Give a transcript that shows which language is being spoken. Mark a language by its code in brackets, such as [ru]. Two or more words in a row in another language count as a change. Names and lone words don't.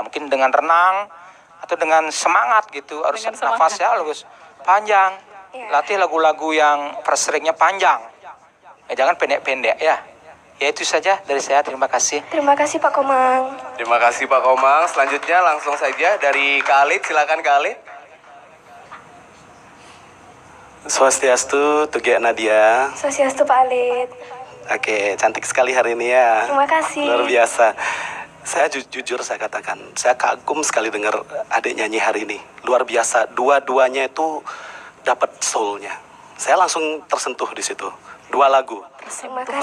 [id] Mungkin dengan renang atau dengan semangat gitu. Harus nafasnya harus panjang. Latih lagu-lagu yang verse-nya panjang. Jangan pendek-pendek ya. Ya itu saja dari saya. Terima kasih. Terima kasih Pak Komang. Terima kasih Pak Komang. Selanjutnya langsung saja dari Kak Alit, silakan Kak Alit. Swastiastu, Tuge Nadia. Sosiastu Pak Alit. Oke, cantik sekali hari ini ya. Terima kasih. Luar biasa. Saya jujur saya katakan, saya kagum sekali dengar adik nyanyi hari ini. Luar biasa. Dua-duanya itu dapat soul-nya. Saya langsung tersentuh di situ. 2 lagu. Terima kasih.